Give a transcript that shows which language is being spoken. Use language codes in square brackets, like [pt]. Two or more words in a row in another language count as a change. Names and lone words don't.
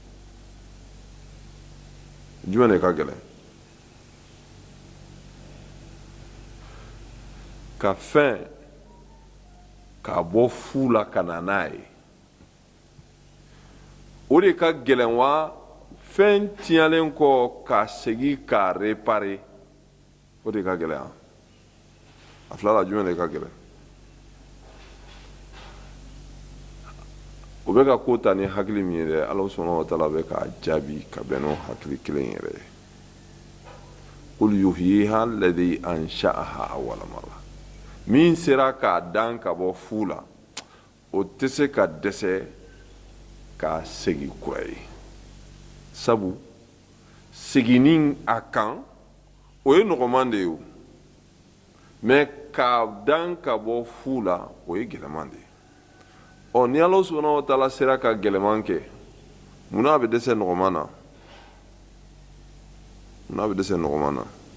[bm] jumɛn de ka gɛlɛn ka fɛn k'a bɔ fu la ka na n'a ye o de ka gɛlɛn wa fɛn tiɲɛlen kɔ k'a segin k'a réparer o de ka gɛlɛn a fila la jumɛn de ka gɛlɛn o bɛ ka ko ta ni hakili min ye dɛ Alahu [ar] سبحانه وتعالى [bm] bɛ k'a jaabi ka bɛn n'o hakili kelen yɛrɛ ye [ar] قل يحييها الذي أنشأها أول مرة [bm] min sera k'a dan ka bɔ fu la o tɛ se ka dɛsɛ k'a segin kura ye sabu seginni a kan o ye nɔgɔman de ye o mɛ k'a dan ka bɔ fu la o ye gɛlɛman de ye ni Alahu [ar] سبحانه وتعالى [bm] sera ka gɛlɛman kɛ munna a bɛ dɛsɛ nɔgɔman na munna a bɛ dɛsɛ nɔgɔman na